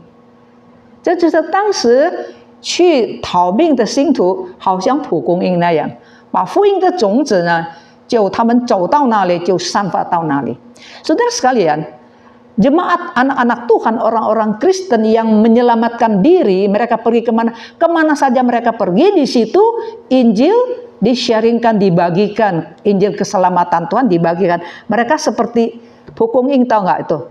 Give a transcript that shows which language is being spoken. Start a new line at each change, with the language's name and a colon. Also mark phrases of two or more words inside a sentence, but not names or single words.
Chinese: 这就是当时去逃命的信徒，好像蒲公英那样，把福音的种子呢，就他们走到哪里就散发到哪里。
Indonesian: Saudara sekalian, jemaat anak-anak Tuhan, orang-orang Kristen yang menyelamatkan diri, mereka pergi kemana saja mereka pergi, di situ Injil di-sharingkan, dibagikan, Injil keselamatan Tuhan dibagikan. Mereka seperti Pukung Ing, tahu nggak itu?